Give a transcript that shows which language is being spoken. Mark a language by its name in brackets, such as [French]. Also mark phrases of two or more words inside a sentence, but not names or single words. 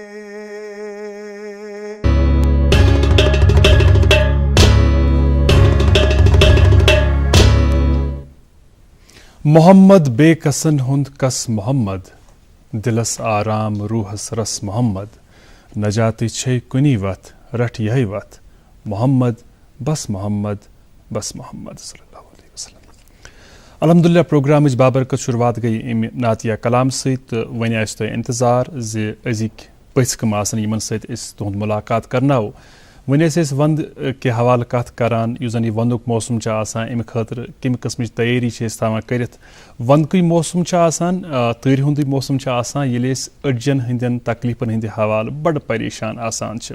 [Kashmiri] محمد بے کسن ہند کس محمد دلس آرام روحس رس محمد نجاتی چھے کنی وت رٹ یہی وت محمد بس محمد بس محمد [Arabic] صلی اللہ علیہ وسلم. [Kashmiri] الحمدللہ پروگرامچ بابرکت شروعات گئی امہ نعتیہ کلام ست ون آس تہ انتظار زِ أزِکۍ پٔژھۍ کم آسن یمن سۭتۍ أسۍ تُہُنٛد ملاقات کرناوو. وۄنۍ ٲسۍ أسۍ ونٛدٕ کہِ حوالہٕ کتھ کران یُس زن یہِ ونٛدُک موسم چھُ آسان امہِ خٲطرٕ کمہِ قٕسمٕچ تیٲری چھِ أسۍ تھاوان کٔرِتھ. ونٛدکُے موسم چھُ آسان تۭرِ ہُنٛدُے موسم چھُ آسان ییٚلہِ أسۍ أڈجن ہٕنٛدٮ۪ن تکلیٖفن ہٕنٛدِ حوالہٕ بڑٕ پریشان آسان چھِ.